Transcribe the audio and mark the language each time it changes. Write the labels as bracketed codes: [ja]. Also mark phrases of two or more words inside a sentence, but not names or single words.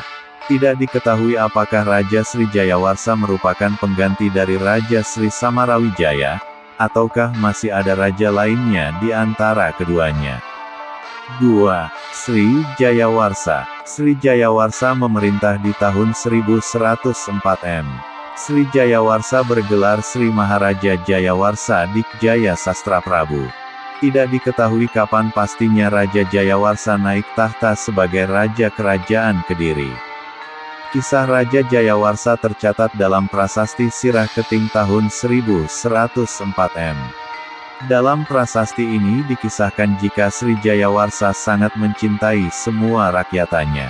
[id] Tidak diketahui apakah Raja Sri Jayawarsa merupakan pengganti dari Raja Sri Samarawijaya, ataukah masih ada raja lainnya di antara keduanya. 2. Sri Jayawarsa. Sri Jayawarsa memerintah di tahun 1104 M. Sri Jayawarsa bergelar Sri Maharaja Jayawarsa Dikjaya Sastra Prabu. Tidak diketahui kapan pastinya Raja Jayawarsa naik tahta sebagai Raja Kerajaan Kediri. Kisah Raja Jayawarsa tercatat dalam Prasasti Sirah Keting tahun 1104 M. Dalam prasasti ini dikisahkan jika Sri Jayawarsa sangat mencintai semua rakyatannya.